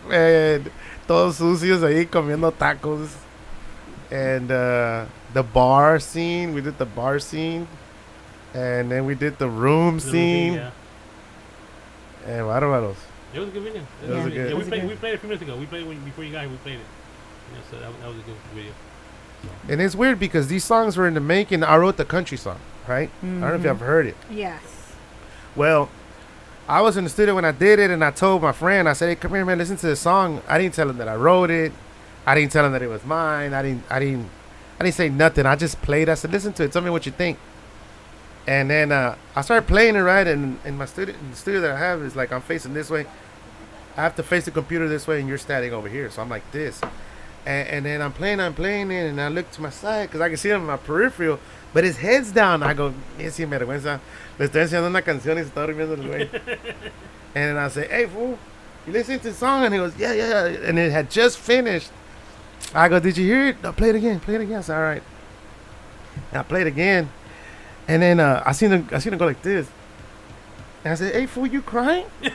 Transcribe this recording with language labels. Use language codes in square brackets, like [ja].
[en] And [es] todos sucios ahí comiendo tacos. [en] And the bar scene. We did the bar scene. And then we did the room scene. Yeah. And [es] bárbaros. [en] It was a good video. It was a good. Yeah, we played it a few minutes ago. We played it before you got here. We played it. So that was a good video. And it's weird because these songs were in the making. I wrote the country song, right? I don't know if you ever heard it. Yes. Well, I was in the studio when I did it, and I told my friend, I said, "Hey, come here, man, listen to the song." I didn't tell him that I wrote it. I didn't tell him that it was mine. I didn't say nothing. I just played. I said, "Listen to it. Tell me what you think." And then I started playing it, right? And in my studio, the studio that I have is like I'm facing this way. I have to face the computer this way, and you're standing over here. So I'm like this. And then I'm playing it, and I look to my side because I can see him in my peripheral, but his head's down. I go, [es] sí, me vergüenza. Le estoy enseñando una canción y se está durmiendo el güey. [en] And then I say, "Hey, fool, you listen to the song?" And he goes, yeah. And it had just finished. I go, "Did you hear it? No, play it again. I said, "All right." And I played again. And then I seen him go like this. And I said, "Hey, fool, you crying?"